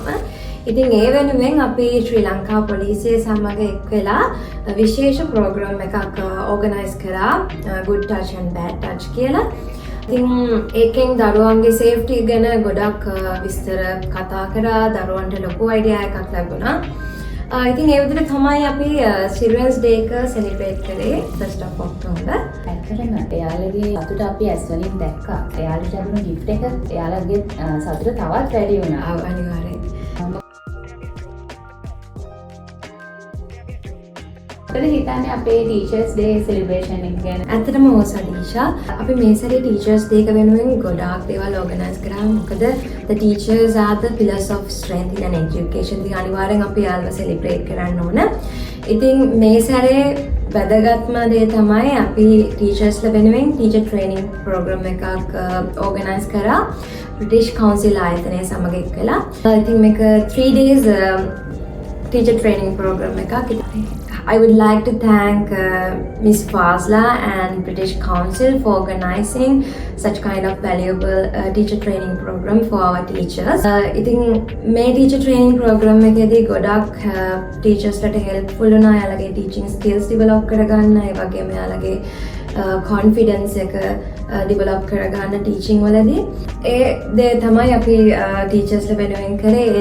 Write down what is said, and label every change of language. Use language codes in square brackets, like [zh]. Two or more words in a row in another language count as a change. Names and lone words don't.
[si] ඉතින් ඒ වෙනුවෙන් අපි ශ්‍රී ලංකා පොලිසිය සමග එක් වෙලා විශේෂ ප්‍රෝග්‍රෑම් එකක් ඕගනයිස් කරා Good Touch and Bad Touch කියලා. ඉතින් ඒකෙන් දරුවන්ගේ සේෆ්ටි ගැන ගොඩක් විස්තර කතා කරා. දරුවන්ට ලොකු අයිඩියා එකක් ලැබුණා. ඉතින් ඒ විදිහට තමයි අපි Children's Day එක සෙලිබ්‍රේට් කරේ 1st of October. ඇත්තටම එයාලගේ සතුට අපි ඇස් වලින් දැක්කා. එයාලට ලැබුණු gift එක එයාලගේ සතුට තවත් වැඩි වුණා. අනිවාර්යයෙන්. මොකද හිතන්නේ අපේ [en] Teachers Day celebration [si] එක ගැන? ඇත්තටම ඕ සදීෂා අපි මේ සැරේ Teachers Day එක වෙනුවෙන් ගොඩාක් දේවල් organize කරා. [en] මොකද the teachers are the pillars of strength in an education. [si] ඉතින් අනිවාර්යෙන් අපි යාළුවා celebrate කරන්න ඕන. ඉතින් මේ සැරේ වැදගත්ම දේ තමයි අපි teachersලා වෙනුවෙන් [en] teacher training program [si] එකක් organize කරා British Council ආයතනය සමග එක්කලා. ඉතින් මේක [en] 3 days teacher training program [si] එකක්. [en] I would like to thank Ms. Fazla and British Council for organizing such kind of valuable teacher training program for our teachers. [si] ඉතින් මේ [en] teacher training program [si] එකේදී ගොඩක් teachersලට helpful වුණා. එයාලගේ [en] teaching skills develop [si] කරගන්න, ඒ වගේම එයාලගේ confidence එක develop කරගන්න teaching වලදී. ඒ දේ තමයි අපි teachersලා වෙනුවෙන් කරේ.